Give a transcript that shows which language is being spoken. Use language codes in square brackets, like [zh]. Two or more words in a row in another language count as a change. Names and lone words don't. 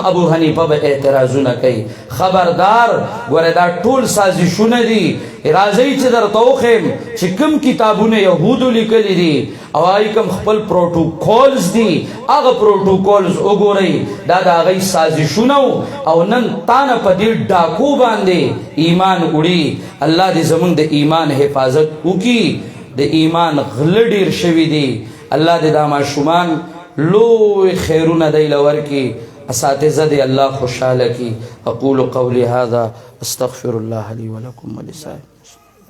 [ps] ابو حنیفه به اعتراضونه کوي خبردار ګوره دا ټول سازشونه دي راځي چې درته وښیم چې کوم کتابونه یهودو لیکلي دي او هغوی کوم خپل پروټوکولز دي هغه پروټوکولز وګورئ دا د هغوی سازشونه او نن تانه په دې ډاکو باندې ایمان وړي الله دې زموږ د ایمان حفاظت وکړي د ایمان غله ډېر شوي دي الله دې دا ماشومان لوی خیرونه دی لور کی اساتذه دی الله خوشحاله کی [ar] اقول قولی هذا استغفر الله لي ولكم ولسائر